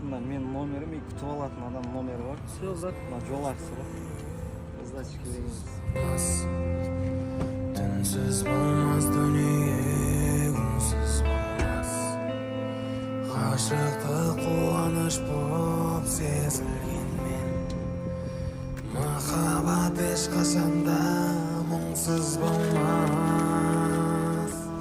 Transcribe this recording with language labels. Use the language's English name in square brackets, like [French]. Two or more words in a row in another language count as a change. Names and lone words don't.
[Kyrgyz] мына менин номерим, күтүп алатын адам номери бар. [Russian] Все, брат. [Kyrgyz] Мына жол акчасы бар. Раздатчик дегенбиз. [Kazakh] Түнсіз болмас дүние, күнсіз болмас. Ғашықтық қуаныш боп сезілген мен. Махаббат ешқашанда мұңсыз болмас.